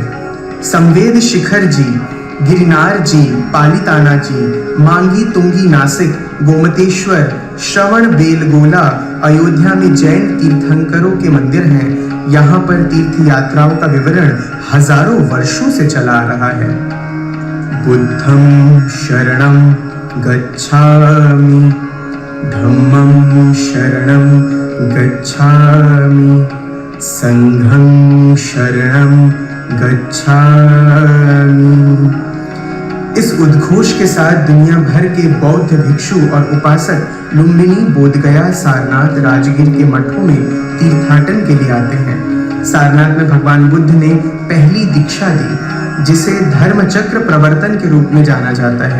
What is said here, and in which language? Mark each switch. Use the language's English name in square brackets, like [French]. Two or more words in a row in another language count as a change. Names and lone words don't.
[Hindi] संवेद शिखर जी, गिरनार जी, पालिताना जी, मांगी तुंगी नासिक, गोमतेश्वर, श्रवण बेलगोला, अयोध्या में जैन तीर्थंकरों के मंदिर हैं। यहाँ पर तीर्थ यात्राओं का विवरण हजारों वर्षों से चला आ रहा है। [Pali] बुद्धं शरणं गच्छामि, धम्मं शरणं गच्छामि, संघं शरणं गच्छामि। [Hindi] इस उद्घोष के साथ दुनिया भर के बौद्ध भिक्षु और उपासक लुम्बिनी, बोधगया, सारनाथ, राजगीर के मठों में तीर्थाटन के लिए आते हैं। सारनाथ में भगवान बुद्ध ने पहली दीक्षा दी, जिसे धर्म चक्र प्रवर्तन के रूप में जाना जाता है।